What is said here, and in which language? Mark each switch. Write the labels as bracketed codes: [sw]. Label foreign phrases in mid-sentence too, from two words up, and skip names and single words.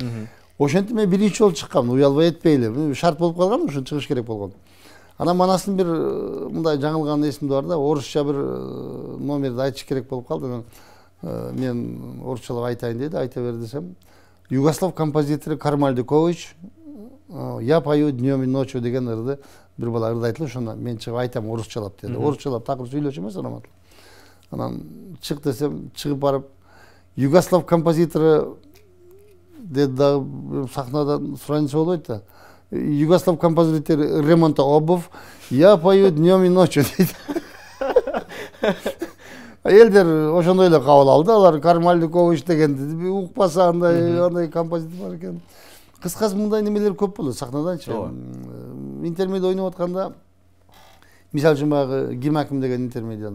[ky] Ошентип мен биринчи жолу чыккам, уялбай этпейли. Шарт болуп калган, ошо чыгыш керек болгон. Анан манастын бир мындай жаңылган эсимде бар да, орусча бир номерди айтыш керек болуп калды. Мен орусчалап айтайын деди, айта бер десем. Югослав композитору Кармаль Дукович «Я пою днем и ночью» деген ырды бир бала ырды айтылып, ошондо мен чыгып айтам орусчалап деди. Орусчалап такыр сүйлөчү эмес анан. Анан чык десем, чыгып барып Югослав композитору деди да сахнадан суранчы болбойт да. Югослав композитор Ремонта Обув «Я пою днем и ночью» дейт. Элдер ошондой эле кабыл алды, алар Кармаль Дукович дегенди укпаса андай композитор бар экен. Кыскасы мындай немелер көп болот сахнаданчы. Интермедиа ойноп атканда, мисалы үчүн баягы Гимаким деген интермедианы.